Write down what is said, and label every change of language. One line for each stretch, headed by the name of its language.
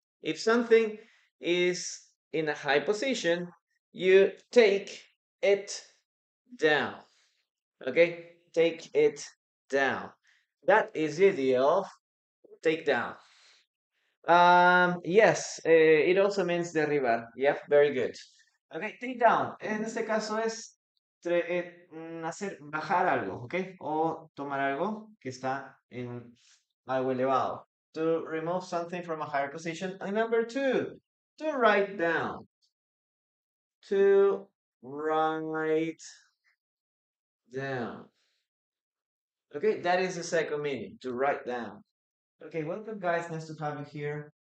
English: If something is in a high position, you take it down. Okay, take it down. That is the idea of take down. Yes, it also means derribar. Yep, very good. Okay, take down.
Spanish: En este caso es hacer bajar algo, ¿ok? O tomar algo que está en algo elevado.
English: To remove something from a higher position. And number two, to write down. To write down. Okay, that is the second meaning, to write down. Okay, welcome guys, nice to have you here.